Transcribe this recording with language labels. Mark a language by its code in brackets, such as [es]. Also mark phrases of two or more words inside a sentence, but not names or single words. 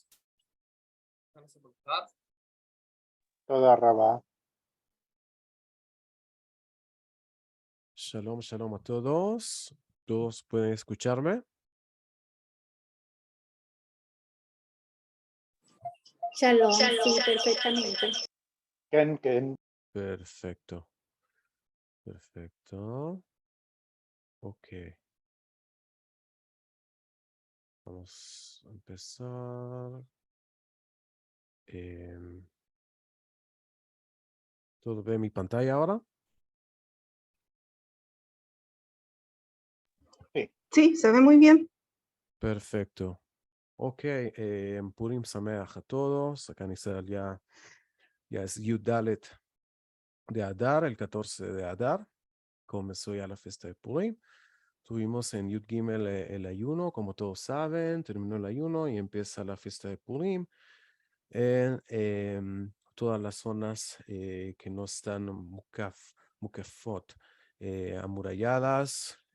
[es] Vamos a empezar. [he] תודה רבה. [es] Shalom, shalom a todos. ¿Todos pueden escucharme? Shalom, sí, perfectamente. Ken. Perfecto. Perfecto. Ok. Vamos a empezar. ¿Todo ve mi pantalla ahora? Sí, se ve muy bien. Perfecto. Ok. [he] פורים שמח [es] a todos. Acá en Israel ya es [he] יוד דלת [es] de Adar, el 14 de Adar. Comenzó ya la fiesta de Purim. Tuvimos en [he] יוד גימל [es] el ayuno, como todos saben, terminó el ayuno y empieza la fiesta de Purim en todas las zonas que no están mukafot, amuralladas.